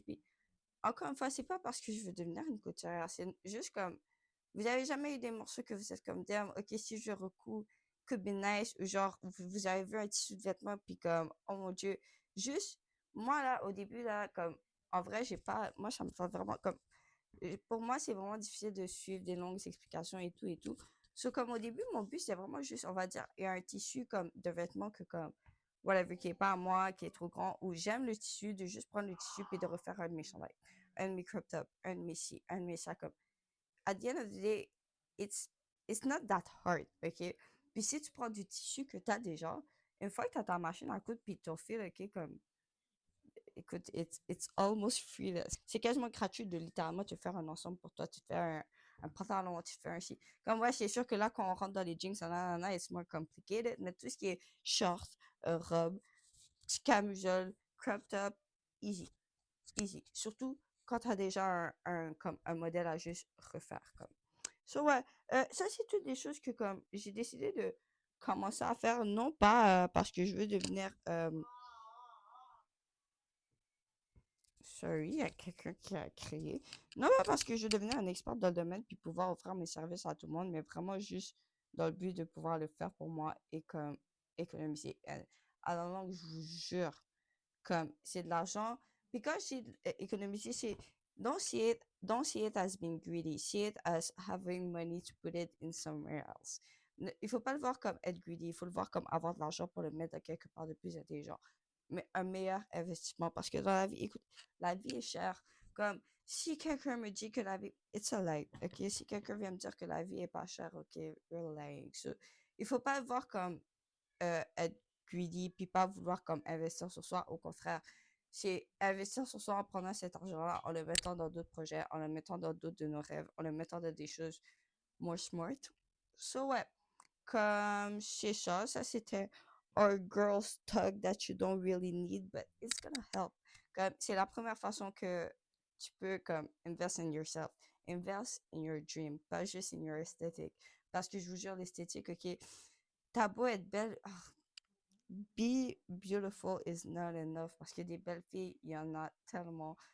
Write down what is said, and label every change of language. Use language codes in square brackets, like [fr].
[fr] Puis encore une fois, c'est pas parce que je veux devenir une couturière, c'est juste comme, vous avez jamais eu des morceaux que vous êtes comme, [en] damn, [fr] ok, si je recouds, [en] could be nice, [fr] ou genre, vous avez vu un tissu de vêtement, puis comme, oh mon Dieu, juste, moi là, au début là, comme, en vrai, j'ai pas, moi, ça me fait vraiment comme, pour moi, c'est vraiment difficile de suivre des longues explications et tout et tout. So, comme au début, mon but, c'est vraiment juste, on va dire, il y a un tissu comme de vêtements que comme, [en] whatever, [fr] qui est pas à moi, qui est trop grand, ou j'aime le tissu, de juste prendre le tissu puis de refaire un de mes chandails, un de mes crop top, un de mes ci, un de mes ça, comme. [en] At the end of the day, it's, it's not that hard, ok? [fr] Puis si tu prends du tissu que tu as déjà, une fois que tu as ta machine à coudre puis ton fil, ok, comme, écoute, [en] it's almost freeless. [fr] C'est quasiment gratuit de littéralement te faire un ensemble pour toi. Tu te fais un pantalon, tu te fais un ci. Comme moi, c'est sûr que là, quand on rentre dans les jeans, nanana, [en] it's more complicated. [fr] Mais tout ce qui est shorts, robe, petit camisole, crop top, [en] easy. Easy. [fr] Surtout quand tu as déjà comme un modèle à juste refaire. Comme. So, ouais, ça, c'est toutes des choses que comme j'ai décidé de commencer à faire, non pas parce que je veux devenir [en] sorry, [fr] il y a quelqu'un qui a crié. Non, pas parce que je devenais un expert dans le domaine puis pouvoir offrir mes services à tout le monde, mais vraiment juste dans le but de pouvoir le faire pour moi et comme économiser. À la longue, je vous jure, comme c'est de l'argent. Puis quand je dis économiser, c'est [en] don't see it as being greedy. See it as having money to put it in somewhere else. [fr] Il faut pas le voir comme être greedy, il faut le voir comme avoir de l'argent pour le mettre quelque part de plus intelligent. Mais un meilleur investissement parce que dans la vie, écoute, la vie est chère. Comme si quelqu'un me dit que la vie, [en] it's a lie, [fr] ok? Si quelqu'un vient me dire que la vie est pas chère, ok, [en] you're lying. [fr] So, il faut pas le voir comme être greedy puis pas vouloir comme investir sur soi. Au contraire, c'est investir sur soi en prenant cet argent-là, en le mettant dans d'autres projets, en le mettant dans d'autres de nos rêves, en le mettant dans des choses [en] more smart. So [fr] ouais, comme c'est ça, ça c'était [en] our girl's talk that you don't really need, but it's gonna help. [fr] Comme c'est la première façon que tu peux comme [en] invest in yourself, invest in your dream, [fr] pas juste [en] in your aesthetic. [fr] Parce que je vous jure, l'esthétique, ok, t'as beau être belle, [en] be beautiful is not enough [fr] parce que des belles filles, il y en a tellement.